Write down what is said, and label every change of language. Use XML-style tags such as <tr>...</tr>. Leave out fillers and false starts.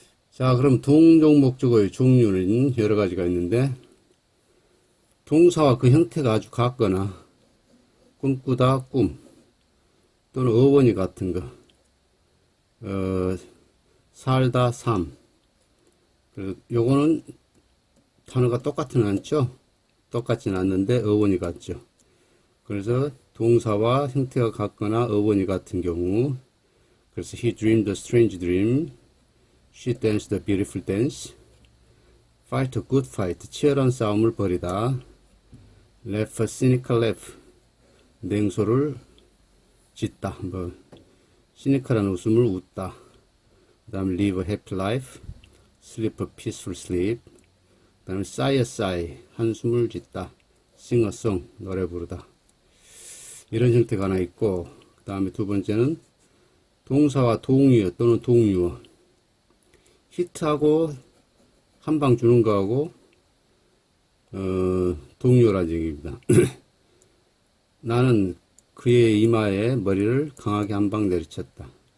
<ko>자, 그럼 동종 목적어의 종류는 여러 가지가 있는데 동사와 그 형태가 아주 같거나 꿈꾸다 꿈 또는 어원이 같은 거 살다 삶 그리고 요거는 단어가 똑같지는 않죠. 똑같지는 않는데 어원이 같죠. 그래서 동사와 형태가 같거나 어원이 같은 경우 그래서</ko> <en>he dreamed a strange dream, she danced a beautiful dance, fight a good fight,</en> <ko>치열한 싸움을 벌이다,</ko> <en>laugh a cynical laugh,</en> <ko>냉소를 짓다, 시니컬한 웃음을 웃다, 그 다음에</ko> <en>live a happy life, sleep a peaceful sleep, 그 다음에 sigh a sigh,</en> <ko>한숨을 짓다,</ko> <en>sing a song,</en> <ko>노래 부르다. 이런 형태가 하나 있고, 그 다음에 두 번째는 동사와 동의어 또는 동유어. 히트하고 한 방 주는 거하고, 동유어라는 얘기입니다. 나는 그의 이마에 머리를 강하게 한 방 내리쳤다.</ko>